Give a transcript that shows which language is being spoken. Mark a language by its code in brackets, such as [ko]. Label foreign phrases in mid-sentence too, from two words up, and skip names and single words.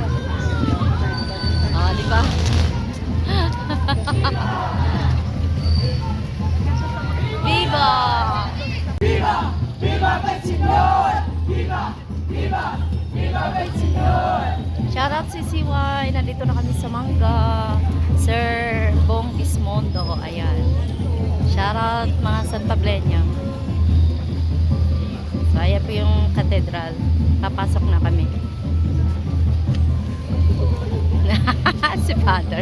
[tl] Ah, di ba? Viva! [es] ¡Viva! ¡Viva el Señor! ¡Viva! ¡Viva! ¡Viva el Señor! [tl] Shoutout si CY. Nandito na kami sa Mangga. Sir Bong Bismondo. Ayan. Shoutout mga San Pableño. So, ayan po yung katedral. Papasok na kami. Si Father.